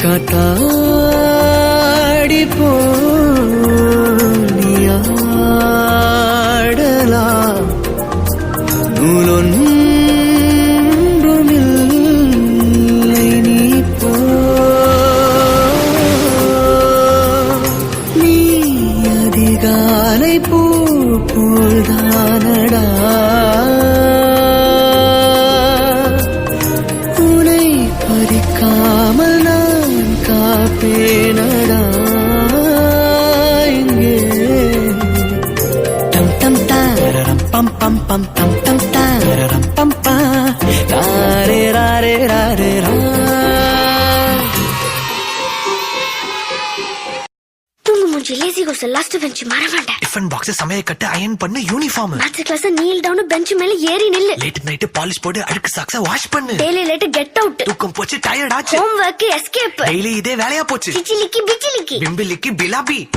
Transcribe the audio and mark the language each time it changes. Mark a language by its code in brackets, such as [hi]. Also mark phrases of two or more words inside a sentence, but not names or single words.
[ta] காத்தாடி போனியாடலாம் நூலொன்று காலை பூ போல்தானடா உனை பறிக்காமல் நான் காப்பேனடா இங்கே tam tam tararam pam pam pam tam tam tararam pam pa tare rare rare ra [en] lazy goes last bench மறவேண்டா tiffin box [ta] சமைய கட்ட அயன் பண்ணு யூனிஃபார்ம் [en] maths class kneel down bench [ta] மேல ஏறி நில்லு [en] late night polish [ta] போடு அழுக்கு [en] socks wash [ta] பண்ணு [en] daily late get out [ta] தூக்கம் போச்சு டயர்ட் ஆச்சு [en] home work escape [ta] டெய்லி இதே வேலையா போச்சு சிச்சிலிக்கி பிச்சிலிக்கி பிம்பிலிக்கி பிலாபி